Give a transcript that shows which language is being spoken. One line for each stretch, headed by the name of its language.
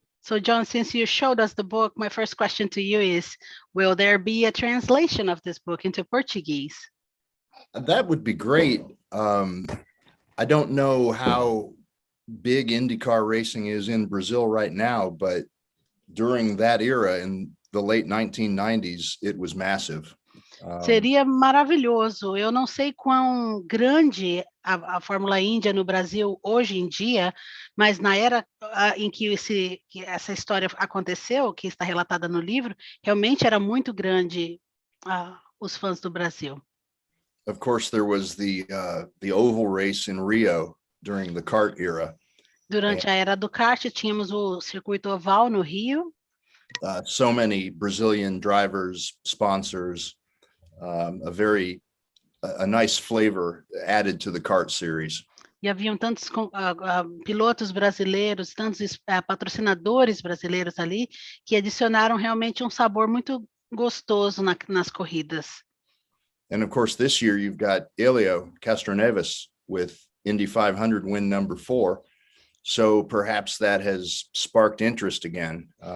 English: So, John, since you showed us the book, my first question to you is, will there be a translation of this book into Portuguese? That would be great. I don't know how big IndyCar racing is in Brazil right now, but during that era, in the late 1990s, it was massive.
Portuguese: Seria maravilhoso. Eu não sei quão grande a Fórmula Índia no Brasil hoje em dia, mas na era em que essa história aconteceu, que está relatada no livro, realmente era muito grande os fãs do Brasil.
English: Of course, there was the oval race in Rio during the kart era.
Portuguese: Durante a era do kart, tínhamos o circuito oval no Rio.
English: So many Brazilian drivers, sponsors, a nice flavor added to the kart series.
Portuguese: E haviam tantos pilotos brasileiros, tantos patrocinadores brasileiros ali, que adicionaram realmente um sabor muito gostoso nas corridas.
English: And of course, this year you've got Elio Castroneves with Indy 500 win number 4. So perhaps that has sparked interest again.